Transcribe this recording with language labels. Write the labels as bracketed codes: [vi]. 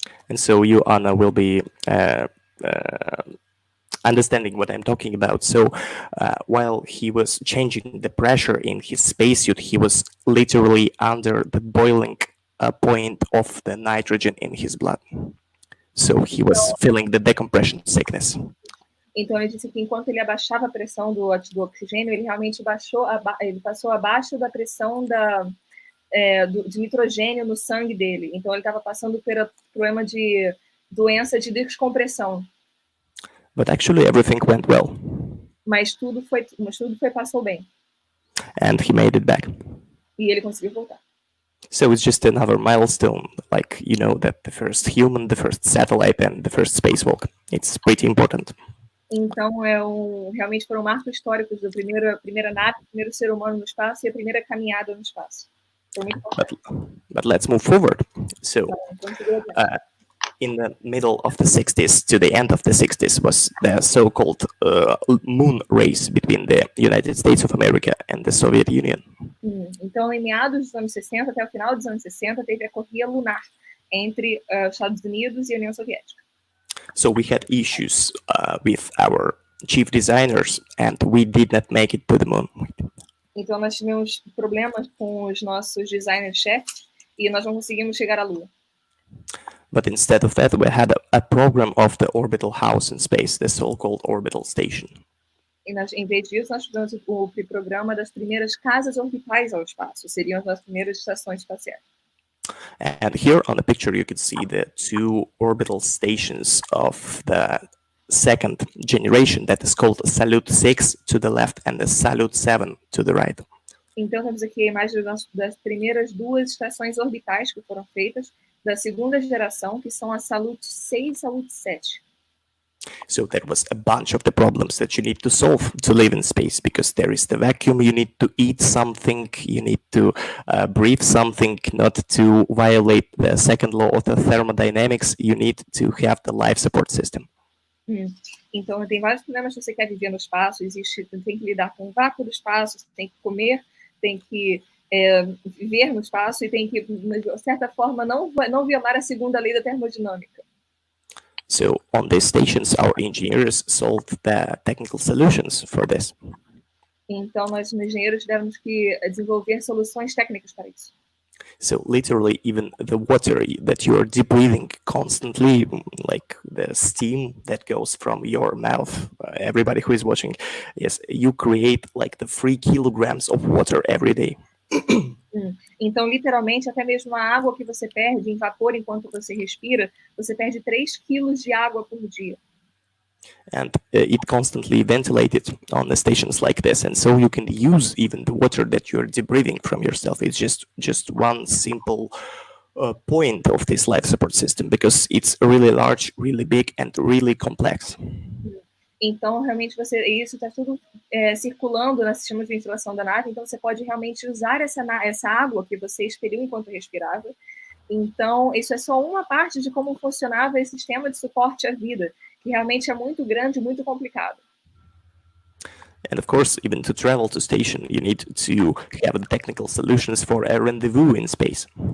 [en] And so you, Anna, will be understanding what I'm talking about. So while he was changing the pressure in his spacesuit, he was literally under the boiling point of the nitrogen in his blood. So he was feeling the decompression sickness. [pt] Então ele disse que enquanto ele abaixava a pressão do oxigênio, ele realmente ele passou abaixo da pressão de nitrogênio no sangue dele. Então ele estava passando pelo problema de doença de descompressão. [en] But actually everything went well. [pt] Mas tudo passou bem. [en] And he made it back. [pt] E ele conseguiu voltar. [en] So it's just another milestone, like, you know, that the first human, the first satellite, and the first spacewalk. It's pretty important. [pt] Então, realmente foram marcos históricos da primeira nave, o primeiro ser humano no espaço e a primeira caminhada no espaço. [en] But let's move forward. So, in the middle of the 60s to the end of the 60s was the so-called moon race between the United States of America and the Soviet Union. [pt] Então, em meados dos anos 60 até o final dos anos 60, teve a corrida lunar entre os Estados Unidos e a União Soviética. [en] So we had issues with our chief designers, and we did not make it to the moon. [pt] Então nós tivemos problemas com os nossos designers-chefes e nós não conseguimos chegar à Lua. [en] But instead of that, we had a program of the orbital house in space, the so-called Orbital Station. [pt] E em vez disso, nós tivemos o programa das primeiras casas orbitais ao espaço, seriam as primeiras estações espaciais. [en] And here on the picture, you can see the 2 orbital stations of the second generation that is called Salyut 6 to the left and the Salyut 7 to the right. [pt] Então, temos aqui a imagem das primeiras 2 estações orbitais que foram feitas da segunda geração, que são a Salyut 6 e Salyut 7. [en] So there was a bunch of the problems that you need to solve to live in space, because there is the vacuum, you need to eat something, you need to breathe something, not to violate the second law of the thermodynamics, you need to have the life support system. [pt] Então, tem vários problemas se você quer viver no espaço, tem que lidar com o vácuo do espaço, tem que comer, tem que viver no espaço e tem que, de certa forma, não violar a segunda lei da termodinâmica. [en] So on these stations, our engineers solved the technical solutions for this. [pt] Então, nós, engenheiros, tivemos que desenvolver soluções técnicas para isso. [en] So literally, even the water that you are deep breathing constantly, like the steam that goes from your mouth, everybody who is watching, yes, you create like the 3 kilograms of water every day. [pt] Então, literalmente, até mesmo a água que você perde em vapor enquanto você respira, você perde 3 quilos de água por dia. [en] And it constantly ventilated on the stations like this, and so you can use even the water that you're deep breathing from yourself. It's just one simple point of this life support system, because it's really large, really big, and really complex. [pt] Então, realmente, isso está tudo circulando no sistema de ventilação da nave, então você pode realmente usar essa água que você expeliu enquanto respirava. Então, isso é só uma parte de como funcionava esse sistema de suporte à vida, que realmente é muito grande e muito complicado. [en] And of course, even to travel to station, you need to have the technical solutions for a rendezvous in space.